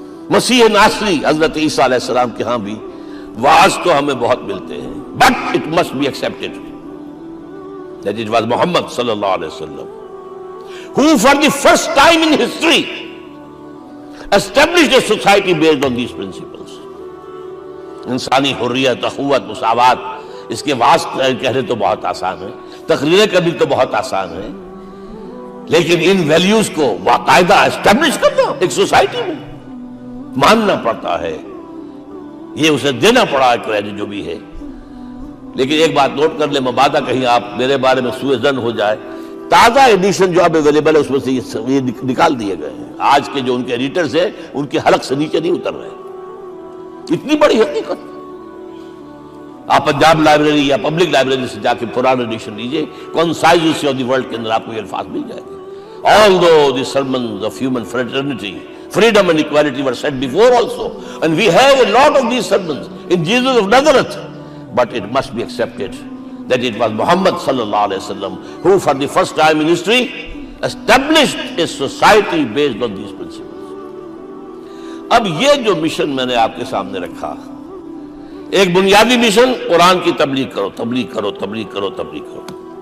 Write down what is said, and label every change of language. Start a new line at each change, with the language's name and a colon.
Urdu: مسیح ناصری حضرت عیسیٰ علیہ السلام کے ہاں بھی واعظ تو ہمیں بہت ملتے ہیں،
English: but it must be accepted that it was Muhammad sallallahu alaihi wasallam who for the first time in history established a society based on these principles.
Urdu: انسانی حریت، اخوت، مساوات، اس کے واسطے کہنے تو بہت آسان ہے، تقریریں کرنی تو بہت آسان ہے، لیکن ان ویلیوز کو باقاعدہ اسٹیبلش کرنا ایک سوسائٹی میں ماننا پڑتا ہے. یہ اسے دینا پڑا ہے کریڈٹ جو بھی ہے. لیکن ایک بات نوٹ کر لیں، مبادہ کہیں آپ میرے بارے میں سوء ظن ہو جائے، تازہ ایڈیشن جو اب اویلیبل ہے اس میں سے یہ نکال دیے گئے ہیں. آج کے جو ان کے ایڈیٹرز ہیں ان کے حلق سے نیچے نہیں اتر رہے. اتنی بڑی حقیقت. آپ پنجاب لائبریری یا پبلک لائبریری سے جا کے پرانا ایڈیشن لیجئے، concise history of the world کے اندر آپ کو یہ الفاظ مل جائے گے.
English: Although the sermons of human fraternity, freedom and equality were said before also, and we have a lot of these sermons in Jesus of Nazareth, but it must be accepted that it was Muhammad sallallahu alaihi wasallam who for the first time in history established a society based on these principles.
Urdu: اب یہ جو mission میں نے آپ کے سامنے رکھا، ایک بنیادی مشن، قرآن کی تبلیغ کرو، تبلیغ کرو، تبلیغ کرو، تبلیغ کرو.